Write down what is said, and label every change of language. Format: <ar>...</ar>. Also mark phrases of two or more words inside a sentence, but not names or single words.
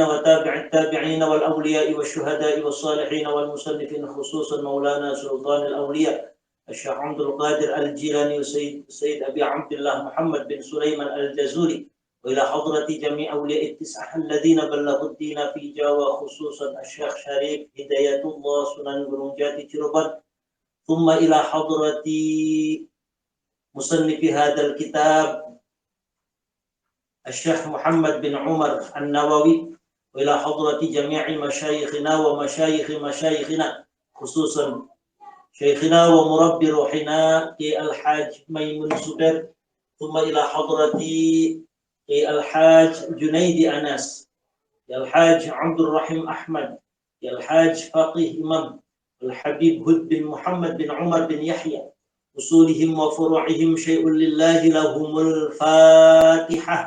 <ar>وتابع التابعين والأولياء والشهداء والصالحين والمصنفين خصوصا مولانا سلطان الأولياء الشيخ عبد القادر الجيلاني وسيد أبي عبد الله محمد بن سليمان الجزوري، وإلى حضرة جميع أولياء التسعة الذين بلغوا الدين في جاوة خصوصا الشيخ شريف هداية الله سنن gunung jati Cirebon، ثم إلى حضرة مصنف هذا الكتاب الشيخ محمد بن عمر النووي، وإلى حضرة جميع مشايخنا ومشايخ مشايخنا خصوصا شيخنا ومربي روحنا الحاج ميمون سبير، ثم إلى حضرة الحاج جنيد أنس، الحاج عبد الرحيم أحمد، الحاج فقيه إمام الحبيب هد بن محمد بن عمر بن يحيى، أصولهم وفروعهم شيء لله لهم الفاتحة.</ar>